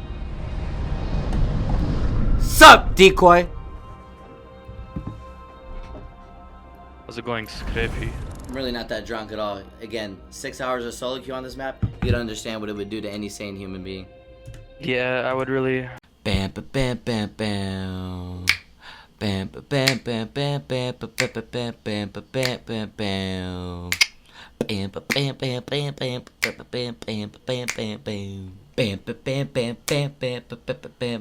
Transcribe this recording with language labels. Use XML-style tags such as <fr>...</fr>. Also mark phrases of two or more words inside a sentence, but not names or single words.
<en>Sup, decoy? How's it going, Scrapy? I'm really not that drunk at all. Again, 6 hours of solo queue on this map, you'd understand what it would do to any sane human being. Yeah, I would really. Bam ba bam bam bam. Bam ba bam bam bam bam ba ba ba bam bam ba bam bam bam. Bam ba bam bam bam bam ba ba bam bam bam bam bam. Bam ba bam bam bam bam ba ba ba bam</en>